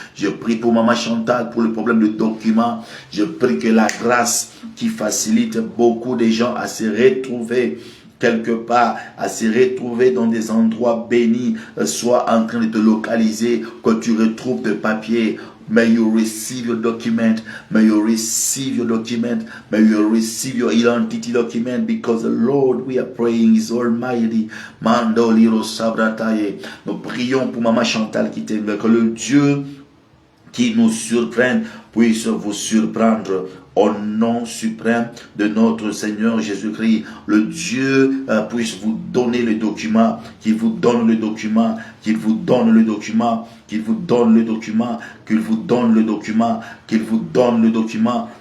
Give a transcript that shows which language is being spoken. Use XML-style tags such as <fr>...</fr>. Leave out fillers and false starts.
<fr>Je prie pour Maman Chantal pour le problème de documents. Je prie que la grâce qui facilite beaucoup de gens à se retrouver quelque part, à se retrouver dans des endroits bénis, soit en train de te localiser, que tu retrouves tes papiers.</fr> <en>May you receive your document. May you receive your document. May you receive your identity document, because the Lord we are praying is almighty. Mando liro sabrataye.</en> <fr>Nous prions pour Maman Chantal qui t'aime, que le Dieu qui nous surprenne puisse vous surprendre. Au nom suprême de notre Seigneur Jésus-Christ, le Dieu puisse vous donner le document, qu'il vous donne le document, qu'il vous donne le document, qu'il vous donne le document, qu'il vous donne le document, qu'il vous donne le document.</fr>